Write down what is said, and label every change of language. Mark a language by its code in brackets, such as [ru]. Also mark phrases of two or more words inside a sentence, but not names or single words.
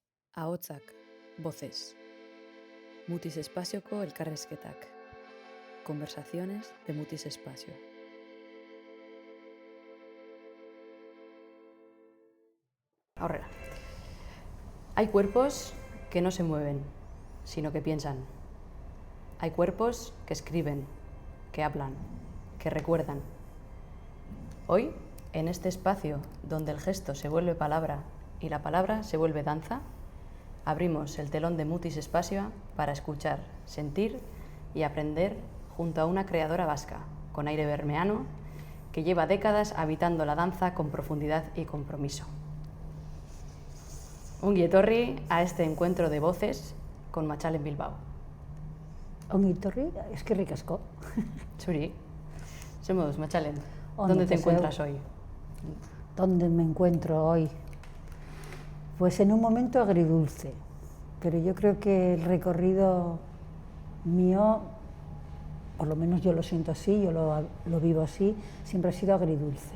[eu] Ahotsak, voces. Mutis espazioko elkarrizketak. [es] Conversaciones de Mutis Espacio. [eu] Aurrera. [es] Hay cuerpos que no se mueven, sino que piensan. Hay cuerpos que escriben, que hablan, que recuerdan. Hoy, en este espacio donde el gesto se vuelve palabra y la palabra se vuelve danza, abrimos el telón de Mutis Espacio para escuchar, sentir y aprender junto a una creadora vasca, con aire bermeano, que lleva décadas habitando la danza con profundidad y compromiso. [eu] Ongi etorri [es] a este encuentro de voces con Machalen Bilbao. [eu] Ongi etorri, eskerrik asko. Zuri, [es] somos Machalen. ¿Dónde te encuentras hoy? ¿Dónde me encuentro hoy? Pues en un momento agridulce, pero yo creo que el recorrido mío, por lo menos yo lo siento así, yo lo vivo así, siempre ha sido agridulce.